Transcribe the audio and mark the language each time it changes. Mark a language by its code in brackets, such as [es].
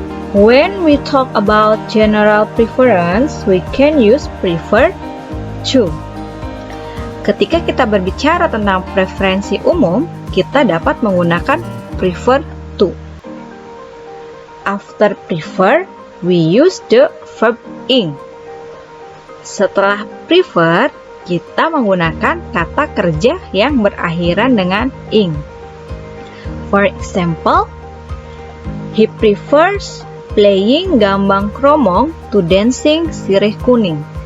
[en] When we talk about general preference, we can use prefer to. [id] Ketika kita berbicara tentang preferensi umum, kita dapat menggunakan prefer to. [en] After prefer, we use the verb ing. [id] Setelah prefer, kita menggunakan kata kerja yang berakhiran dengan ing. [en] For example, he prefers playing gambang kromong to dancing sirih kuning.